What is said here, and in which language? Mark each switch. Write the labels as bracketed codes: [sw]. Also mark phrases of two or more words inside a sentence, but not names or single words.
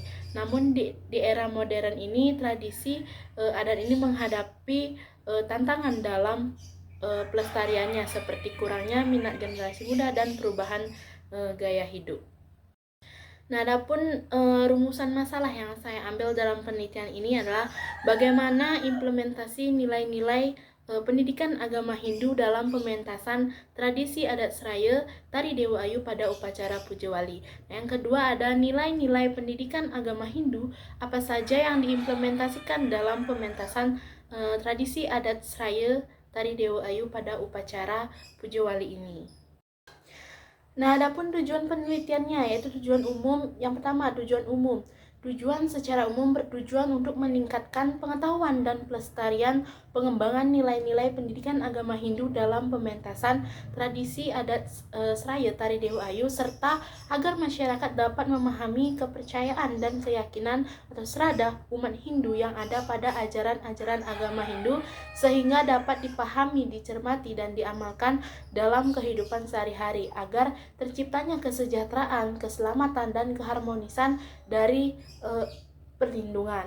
[id] Namun di era modern ini, tradisi adat ini menghadapi tantangan dalam pelestariannya seperti kurangnya minat generasi muda dan perubahan gaya hidup. Nah, adapun rumusan masalah yang saya ambil dalam penelitian ini adalah bagaimana implementasi nilai-nilai pendidikan agama Hindu dalam pementasan tradisi adat Seraya Tari Dewa Ayu pada upacara Puja Wali. Nah, yang kedua ada nilai-nilai pendidikan agama Hindu apa saja yang diimplementasikan dalam pementasan tradisi adat Seraya Tari Dewa Ayu pada upacara Puja Wali ini. Nah, adapun tujuan penelitiannya yaitu tujuan umum. Yang pertama, tujuan umum. Tujuan secara umum bertujuan untuk meningkatkan pengetahuan dan pelestarian pengembangan nilai-nilai pendidikan agama Hindu dalam pementasan tradisi adat Seraya Tari Dewa Ayu serta agar masyarakat dapat memahami kepercayaan dan keyakinan atau serada umat Hindu yang ada pada ajaran-ajaran agama Hindu sehingga dapat dipahami, dicermati, dan diamalkan dalam kehidupan sehari-hari agar terciptanya kesejahteraan, keselamatan, dan keharmonisan dari perlindungan.